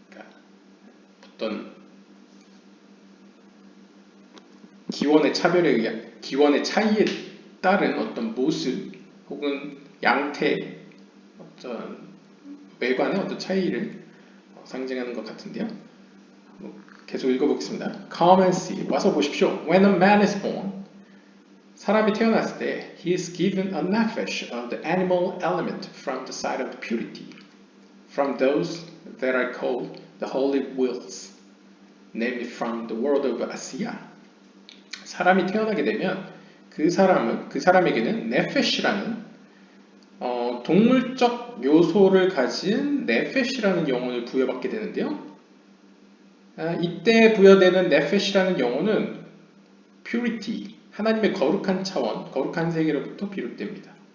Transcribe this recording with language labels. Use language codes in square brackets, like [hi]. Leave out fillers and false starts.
[ko] 그러니까 어떤 기원의 차이에 따른 어떤 모습 혹은 양태 어떤 외관의 어떤 차이를 상징하는 것 같은데요. 계속 읽어보겠습니다. [en] Come and see. [ko] 와서 보십시오. [en] When a man is born, [ko] 사람이 태어났을 때 [en] he is given a nephesh of the animal element from the side of purity, from those that are called the holy wills, namely from the world of Asiya. [ko] 사람이 태어나게 되면 그 사람에게는 네페시라는 동물적 요소를 가진 네페시라는 영혼을 부여받게 되는데요. 이때 부여되는 네페시라는 영혼은 purity, 하나님의 거룩한 차원, 거룩한 세계로부터 비롯됩니다.